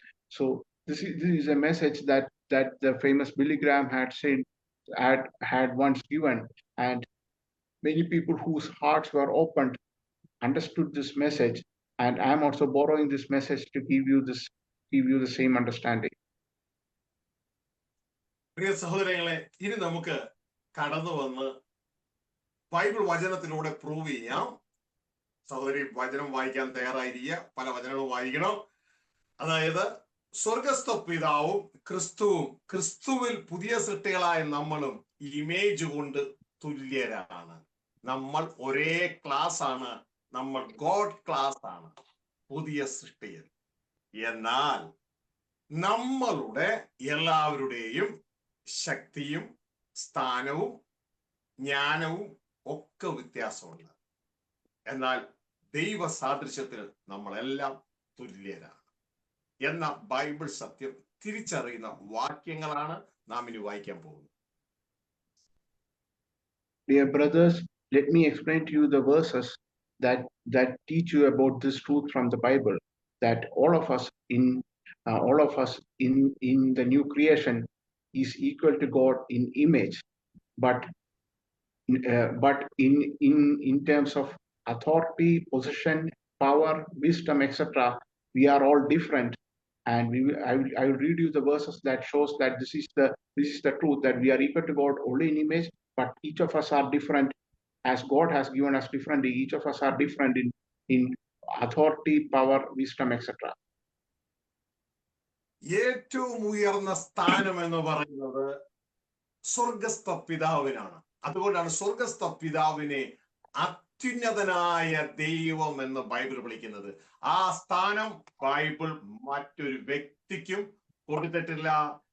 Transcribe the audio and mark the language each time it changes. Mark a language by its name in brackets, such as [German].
[English] So this is a message that the famous Billy Graham had once given, and many people whose hearts were opened understood this message, and I'm also borrowing this message to give you the same understanding. [Malayalam] പ്രിയ സഹോദരങ്ങളെ, ഇനി നമുക്ക് കടന്നു വന്ന് Bible വചനത്തിലൂടെ prove ചെയ്യാം. സഹോദരി വചനം വായിക്കാൻ തയ്യാറായിരിക്കുക. പല വചനങ്ങളും വായിക്കണം. അതായത് സ്വർഗസ്ഥ പിതാവും ക്രിസ്തുവിൽ പുതിയ സൃഷ്ടികളായ നമ്മളും ഇമേജ് കൊണ്ട് തുല്യരാണ്. നമ്മൾ ഒരേ ക്ലാസ് ആണ്. നമ്മൾ ഗോഡ് ക്ലാസ് ആണ് പുതിയ സൃഷ്ടിയിൽ. എന്നാൽ നമ്മളുടെ എല്ലാവരുടെയും ശക്തിയും സ്ഥാനവും ജ്ഞാനവും ഒക്കെ വ്യത്യാസമുണ്ട്. എന്നാൽ ദൈവ സാദൃശ്യത്തിൽ നമ്മളെല്ലാം തുല്യരാണ് എന്ന ബൈബിൾ സത്യം തിരിച്ചറിയുന്ന വാക്യങ്ങളാണ് നാം ഇനി വായിക്കാൻ പോകുന്നത്. [English] Dear brothers, let me explain to you the verses that teach you about this truth from the Bible, that all of us in the new creation is equal to God in image, but in terms of authority, position, power, wisdom, etc., we are all different. And I will read you the verses that shows that this is the truth, that we are equal to God only in image, but each of us are different. As God has given us differently, each of us are different in authority, power, wisdom, etc. [Malayalam] ഏറ്റവും ഉയർന്ന സ്ഥാനം എന്ന് പറയുന്നത് സ്വർഗസ്ഥ പിതാവിനാണ്. അതുകൊണ്ടാണ് സ്വർഗസ്ഥ പിതാവിനെ അത്യുന്നതനായ ദൈവം എന്ന് ബൈബിൾ വിളിക്കുന്നത്. ആ സ്ഥാനം ബൈബിൾ മറ്റൊരു വ്യക്തിക്കും കൊടുത്തിട്ടില്ല.